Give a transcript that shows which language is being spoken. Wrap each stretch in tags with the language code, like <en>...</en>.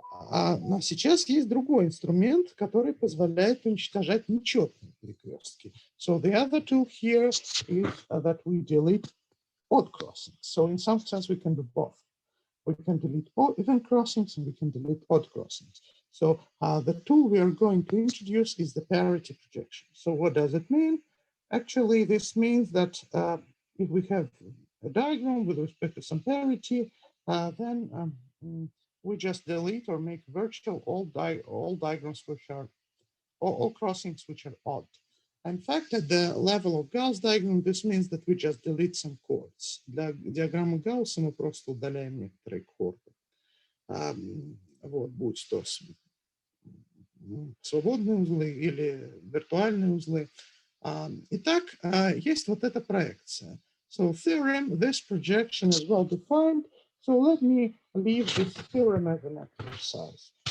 <ru>Но сейчас есть другой инструмент, который позволяет уничтожать нечетные перекрестки.</ru> <en>So the other tool here is that we delete odd crossings. So in some sense, we can do both. We can delete even crossings and we can delete odd crossings. So the tool we are going to introduce is the parity projection. So what does it mean? Actually, this means that if we have a diagram with respect to some parity, then we just delete or make virtual all diagrams which are all crossings which are odd. In fact, at the level of Gauss diagram, this means that we just delete some chords.</en> <ru>Для диаграммы Гаусса мы просто удаляем некоторые chords. Вот, будь то свободные узлы или виртуальные узлы. Итак, есть вот эта проекция.</ru> <en>So theorem, this projection is well defined. So let me leave this theorem as an exercise.</en>